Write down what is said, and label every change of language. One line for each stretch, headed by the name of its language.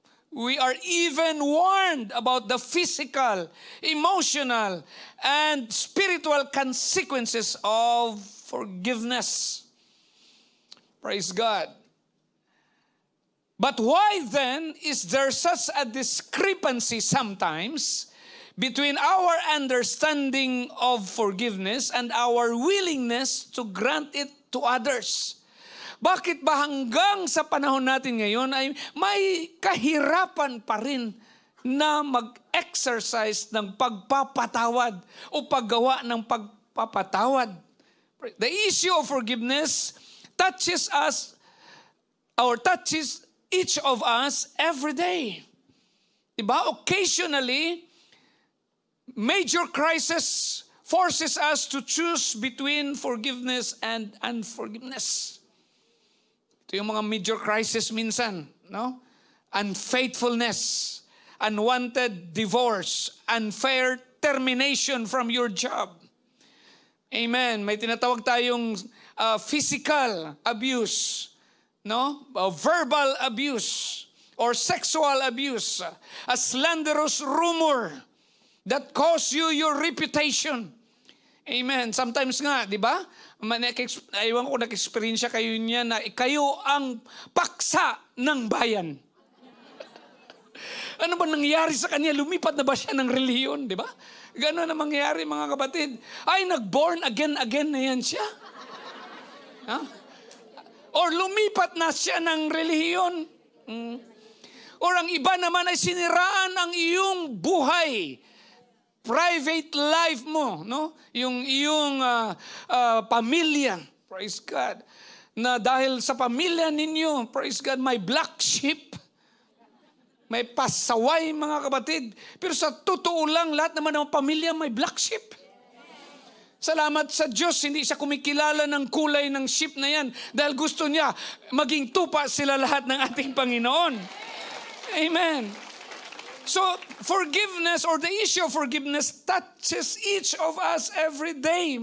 English: We are even warned about the physical, emotional, and spiritual consequences of forgiveness. Praise God. But why then is there such a discrepancy sometimes between our understanding of forgiveness and our willingness to grant it to others?
Filipino: Bakit ba hanggang sa panahon natin ngayon ay may kahirapan pa rin na mag-exercise ng pagpapatawad o paggawa ng pagpapatawad?
English: The issue of forgiveness touches us or touches each of us every day.
Filipino: Diba?
English: Occasionally, major crisis forces us to choose between forgiveness and unforgiveness.
Filipino: Yung mga
English: major crisis
Filipino: minsan, no?
English: Unfaithfulness, unwanted divorce, unfair termination from your job. Amen.
Filipino: May tinatawag tayong physical abuse, no?
English: Verbal abuse or sexual abuse, a slanderous rumor that costs you your reputation.
Filipino: Amen. Sometimes nga, di ba? Aywan ko, nag-experience kayo niya na kayo ang paksa ng bayan. Ano ba nangyari sa kanya? Lumipat na ba siya ng reliyon? Di ba? Gano'n na mangyari, mga kapatid. Ay, nag-born again na yan siya. Or lumipat na siya ng reliyon. Or ang iba naman ay siniraan ang iyong buhay.
English: Private life
Filipino: mo, no? Yung iyong pamilya.
English: Praise God.
Filipino: Na dahil sa pamilya ninyo,
English: praise God,
Filipino: may black sheep. May pasaway, mga kapatid. Pero sa totoo lang, lahat naman ng pamilya may black sheep. Salamat sa Diyos, hindi siya kumikilala ng kulay ng sheep na yan dahil gusto niya maging tupa sila lahat ng ating Panginoon. Amen.
English: So, forgiveness or the issue of forgiveness touches each of us every day.